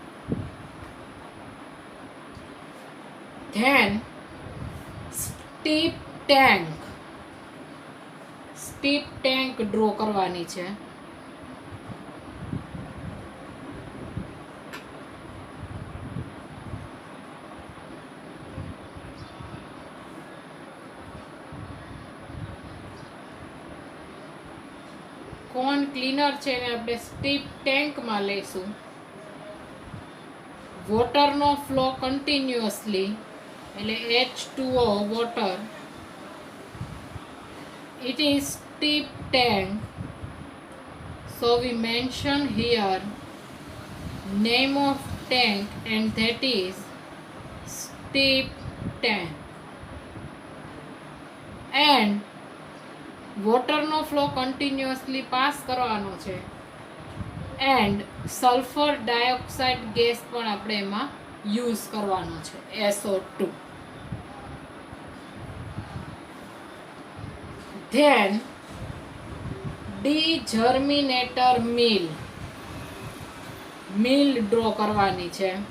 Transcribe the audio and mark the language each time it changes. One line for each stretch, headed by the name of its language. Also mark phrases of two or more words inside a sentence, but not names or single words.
English: then steep tank
Gujarati: ડ્રો કરવાની છે.
English: corn cleaner
Gujarati: છે એને આપણે સ્ટીપ ટેન્કમાં લઈશું. વોટરનો
English: flow continuously
Gujarati: એટલે H2O વોટર.
English: It is steep tank, so we mention here name of tank and that is steep tank.
Gujarati: And વોટરનો
English: flow continuously
Gujarati: પાસ કરવાનો છે
English: and sulphur dioxide gas
Gujarati: પણ આપણે એમાં યુઝ કરવાનો છે SO2.
English: then degerminator mill draw
Gujarati: કરવાની છે.